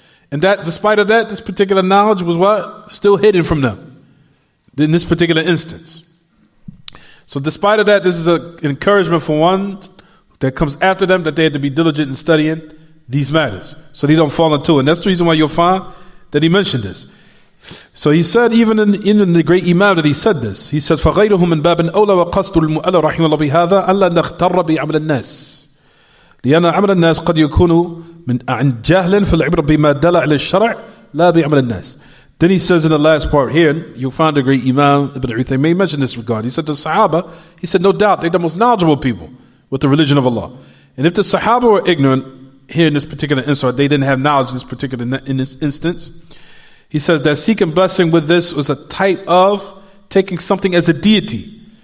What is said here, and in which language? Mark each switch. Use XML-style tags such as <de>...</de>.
<en>And that, despite of that, this particular knowledge was what? Still hidden from them in this particular instance. So despite of that, this is an encouragement for one that comes after them, that they had to be diligent in studying these matters so they don't fall into it. And that's the reason why you'll find that he mentioned this. So he said, even in the great Imam that he said this, he said,</en> <ar>فَغَيْرُهُ مِنْ بَابٍ أَوْلَى وَقَصْدُ الْمُؤَلَّ رَحِمَ اللَّهِ بِهَذَا أَلَّا نَغْتَرَّ بِعَمْلِ النَّاسِ لأن عمل الناس قد يكون عن جهل في العبرة بما دل على الشرع لا بعمل الناس.</ar> <en>Then he says in the last part here, you'll find the great Imam Ibn Uthaymeen mentioned this regard. He said the Sahaba, he said no doubt they're the most knowledgeable people with the religion of Allah. And if the Sahaba were ignorant here in this particular instance, they didn't have knowledge in this instance, he says that seeking blessing with this was a type of taking something as a deity.</en>